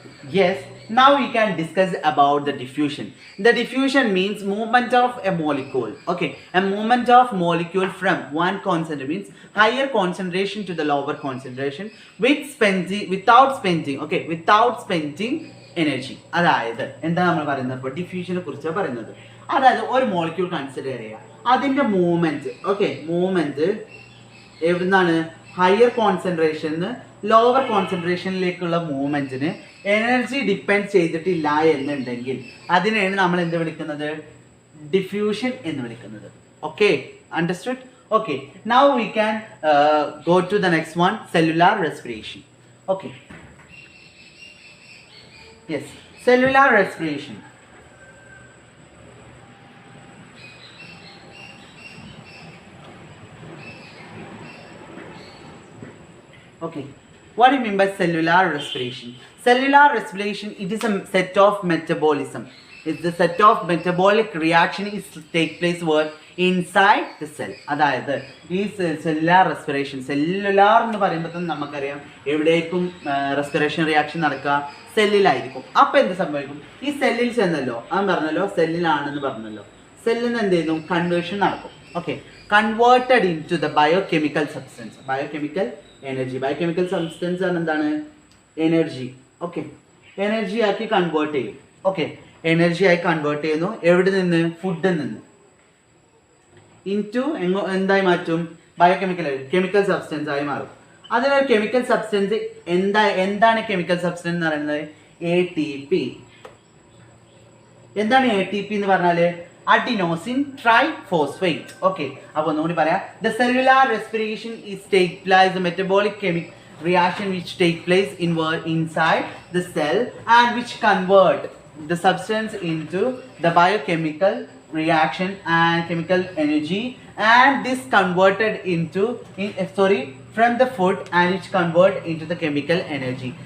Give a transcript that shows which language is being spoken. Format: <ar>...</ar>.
<en>Yes, now we can discuss about the diffusion. The diffusion means movement of a molecule. Okay, a movement of molecule from one concentration means higher concentration to the lower concentration without spending energy.</en> <ml>അതായത് എന്താ നമ്മൾ പറയുന്നത്? ഇപ്പോൾ ഡിഫ്യൂഷനെ കുറിച്ചാണ് പറയുന്നത്. അതായത് ഒരു molecule consider ചെയ്യുക, അതിൻ്റെ മൂവ്മെന്റ് എവിടുന്നാണ്? ഹയർ കോൺസെൻട്രേഷന് ലോവർ കോൺസെൻട്രേഷനിലേക്കുള്ള മൂവ്മെന്റിന് എനർജി ഡിപ്പെൻഡ് ചെയ്തിട്ടില്ല എന്നുണ്ടെങ്കിൽ അതിനെയാണ് നമ്മൾ എന്ത് വിളിക്കുന്നത്? ഡിഫ്യൂഷൻ എന്ന് വിളിക്കുന്നത്.</ml> <en>Okay, understood? Okay, now we can go to the next one, cellular respiration. Okay, yes, cellular respiration. Okay, what do you mean by cellular respiration? Cellular respiration, it is a set of metabolism. It's the set of metabolic reaction is take place where? Inside the cell.</en> <ml>അതായത് ഈ cellular respiration, cellular എന്ന് പറയുമ്പോൾ നമുക്കറിയാം എവിടേക്കും respiration reaction നടക്കുക? സെല്ലിലായിരിക്കും. അപ്പം എന്ത് സംഭവിക്കും? ഈ സെല്ലിൽ ചെന്നല്ലോ, സെല്ലിലാണെന്ന് പറഞ്ഞല്ലോ, സെല്ലിന് എന്ത് ചെയ്യുന്നു? കൺവേർഷൻ നടക്കും.</ml> <en>Okay, converted into the biochemical substance, biochemical energy.</en> <ml>Biochemical substance ആണ് എന്താണ്? എനർജി. ഓക്കെ, എനർജി ആക്കി കൺവേർട്ട് ചെയ്യും. ഓക്കെ, എനർജി ആയി കൺവേർട്ട് ചെയ്യുന്നു. എവിടെ നിന്ന്? ഫുഡിൽ നിന്ന്. ഇൻടു എന്തായി മാറ്റും? കെമിക്കൽ സബ്സ്റ്റൻസ് ആയി മാറും. അതിനൊരു കെമിക്കൽ സബ്സ്റ്റൻസ് എന്താണ് കെമിക്കൽ സബ്സ്റ്റൻസ് എന്ന് പറയുന്നത്? ATP. എന്താണ് ATP എന്ന് പറഞ്ഞാൽ? Adenosine triphosphate. ഓക്കെ, അപ്പോൾ ഒന്നുകൂടി പറയാം.</ml> <en>The cellular respiration is take place metabolic reaction which take place inside the cell and which convert the substance into the biochemical reaction and chemical energy, and this converted into from the food and which convert into the chemical energy.</en>